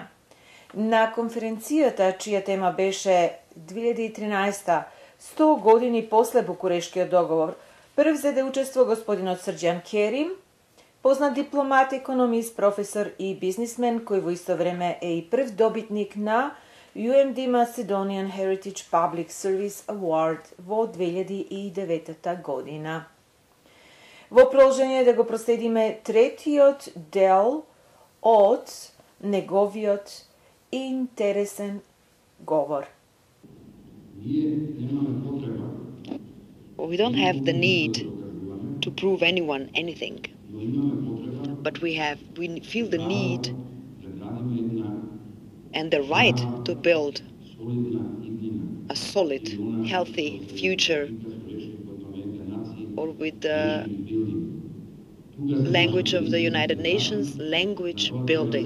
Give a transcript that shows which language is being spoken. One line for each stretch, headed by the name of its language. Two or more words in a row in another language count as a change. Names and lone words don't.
Macedonian: На конференцијата, чија тема беше 2013 100 години после Букурешкиот договор, прв зеде учество господинот Срđan Керим, познат дипломат, економист, професор и бизнисмен, кој во исто време е и прв добитник на UMD Macedonian Heritage Public Service Award во 2009 година. Во продолжение да го проследиме третиот дел од неговиот интересен говор.
English: We don't have the need to prove anyone anything, but we feel the need and the right to build a solid, healthy future, or with the language of the United Nations, language building.